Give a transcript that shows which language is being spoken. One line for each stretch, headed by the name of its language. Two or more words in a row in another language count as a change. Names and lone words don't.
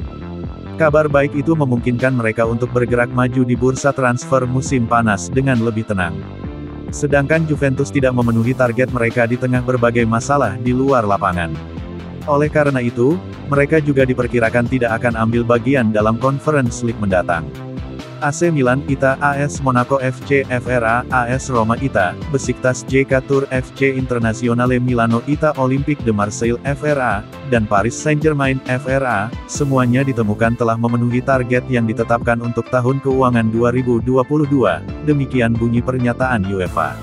Indonesian: Kabar baik itu memungkinkan mereka untuk bergerak maju di bursa transfer musim panas dengan lebih tenang. Sedangkan Juventus tidak memenuhi target mereka di tengah berbagai masalah di luar lapangan. Oleh karena itu, mereka juga diperkirakan tidak akan ambil bagian dalam Conference League mendatang. AC Milan, ITA, AS Monaco FC, FRA, AS Roma, ITA, Besiktas JK Tour FC Internazionale Milano, ITA, Olympique de Marseille, FRA, dan Paris Saint-Germain, FRA, semuanya ditemukan telah memenuhi target yang ditetapkan untuk tahun keuangan 2022, demikian bunyi pernyataan UEFA.